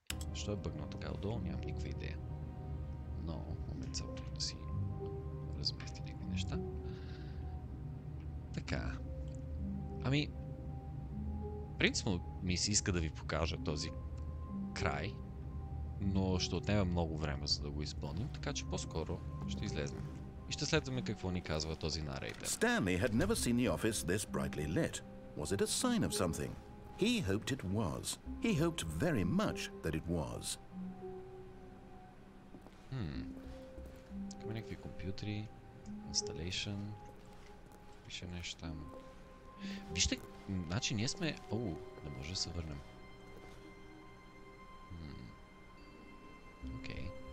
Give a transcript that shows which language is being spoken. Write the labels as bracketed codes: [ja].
[bg] Защо е бъгнал така отдолу? Нямам никаква идея. Но, момент само тук да си размести някакви неща. Така. Принципно ми се иска да ви покажа този край, но ще отнеме много време, за да го изпълним, така че по-скоро ще излезем. И ще следваме какво ни казва този нарейтър. [en] Stanley had never seen the office this brightly lit. Was it a sign of something? He hoped it was. He hoped very much that it was. [bg] Тук има някакви компютри, installation, пише нещо там. Вижте, значи ние сме... да може да се върнем. Окей.